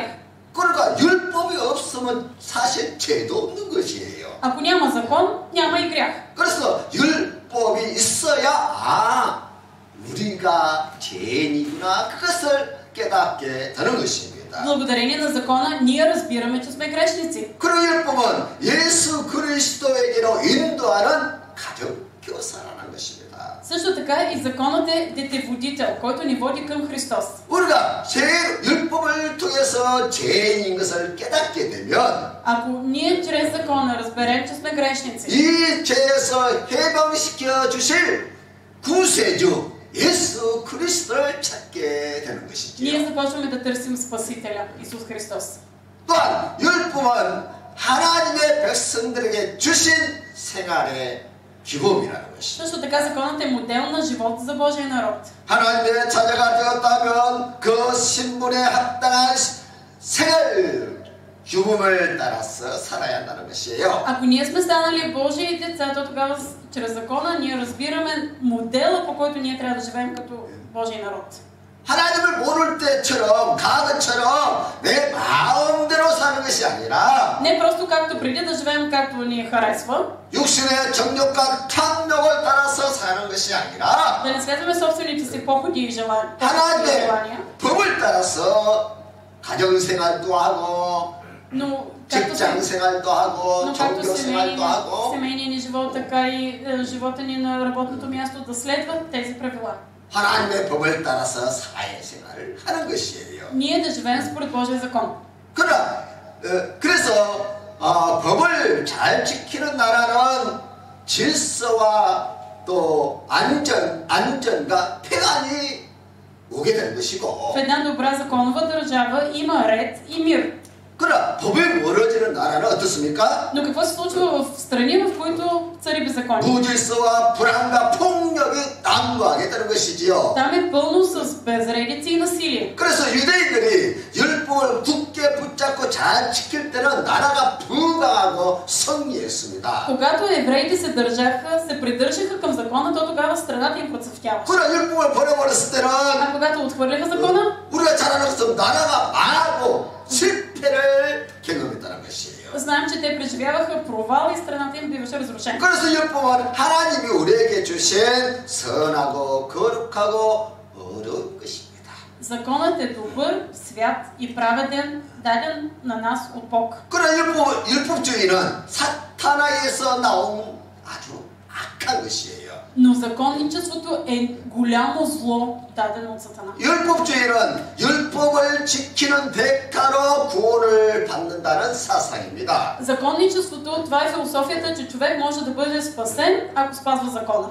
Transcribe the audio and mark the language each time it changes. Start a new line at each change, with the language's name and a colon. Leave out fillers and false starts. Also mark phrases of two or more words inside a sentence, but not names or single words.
Korean: 그러니까 율법이 없으면 사실 죄도 없는 것이에요.
Bulgarian: Ако няма закон, няма и грях.
Korean: 그래서 율법이 있어야 우리가 죄인이구나 그것을 깨닫게 되는 것입니다.
Bulgarian: Благодарение на закона ние разбираме, че сме грешници.
Korean: 그리고 율법은 예수 그리스도에게로 인도하는 가정교사라는 것입니다.
Bulgarian: Също така и законът е детеводител, който ни води към Христос.
Korean: 우리가 율법을 통해서 죄인인 것을 깨닫게 되면
Bulgarian: Ако ние чрез закона разберем, че сме грешници,
Korean: 이 죄에서 해방시켜 주실 구세주 예수 그리스도를 찾게 되는 것이지요.
Bulgarian: ние започваме да търсим Спасителя, Исус Христос.
Korean: 또한 율법은 하나님의 백성들에게 주신 생활의 기범이라는 것이죠.
Bulgarian: Също така законът е модел на живот за Божия народ.
Korean: 하나님의 자녀가 되었다면 그 신분에 합당한 생활 규범을 따라서 살아야 한다는 것이에요.
Bulgarian: Ако ние сме станали Божии деца, то тогава чрез закона ние разбираме модела, по който ние трябва да живеем като Божий народ.
Korean: 하나님을 모를 때처럼 가그처럼 내 마음대로 사는 것이 아니라
Bulgarian: Не просто както преди да живеем както ни харесва,
Korean: 육신의 정욕과 탐욕을 따라서 사는 것이 아니라
Bulgarian: да не следваме собствените си походи и желания,
Korean: 하나님의 법을 따라서 가정생활도 하고
Bulgarian: но
Korean: 직장 생활도 하고 종교 생활도 하고
Bulgarian: семейния ни живот, така и живота ни на работното място да следват тези правила.
Korean: 하나님의 법을 따라서 사회생활을 하는 것이에요.
Bulgarian: Ние да живеем според Божия закон.
Korean: 그래서 법을 잘 지키는 나라는 질서와 또 안전과 평안이 오게 되는 것이고
Bulgarian: В една добра законова държава има ред и мир.
Korean: 그러나 법이 멀어지는 나라는 어떻습니까?
Bulgarian: Но какво се случва в страни, в които цари беззаконие?
Korean: 무질서와 불안과 폭력이 난무하게 되는 것이지요.
Bulgarian: Там е пълно с безредици и насилие.
Korean: 그래서 유대인들이 율법을 굳게 붙잡고 잘 지킬 때는 나라가 부강하고 승리했습니다.
Bulgarian: Когато евреите се държаха, се придържаха към закона, то тогава страната им процъфтява.
Korean: 그러나 율법을 버려버렸을 때는
Bulgarian: А когато отхвърляха закона,
Korean: 우리가 잘 아는 것은 나라가 망하고 실패를 경험했다는 것이에요.
Bulgarian: знаем, че те преживяваха провал и страната им биваше разрушена.
Korean: 그래서 율법은 하나님이 우리에게 주신 선하고 거룩하고 어려운 것입니다.
Bulgarian: Законът е добър, свят и праведен, даден на нас от Бог.
Korean: 그러나 율법주의는 사탄에서 나온 아주 악한 것이에요.
Bulgarian: Но законничеството е голямо зло, дадено от Сатана.
Korean: 율법주의는 율법을 지키는 대가로 구원을 받는다는 사상입니다.
Bulgarian: Законничеството, това е философията, че човек може да бъде спасен, ако спазва закона.